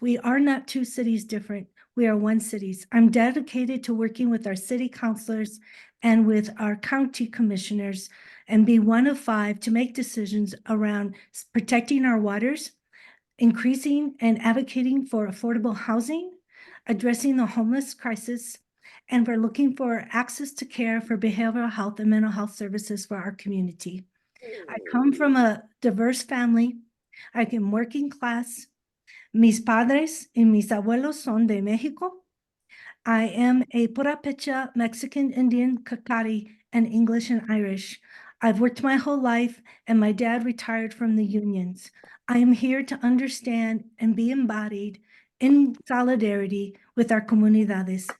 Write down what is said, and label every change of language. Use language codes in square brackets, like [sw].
[en] We are not 2 cities different. We are 1 city. I'm dedicated to working with our city councilors and with our county commissioners and be one of 5 to make decisions around protecting our waters, increasing and advocating for affordable housing, addressing the homeless crisis, and we're looking for access to care for behavioral health and mental health services for our community. I come from a diverse family. I am working class. [es] Mis padres y mis abuelos son de Mexico. [en] I am a Purépecha Mexican Indian Kakari and English and Irish. I've worked my whole life, and my dad retired from the unions. I am here to understand and be embodied in solidarity with our comunidades.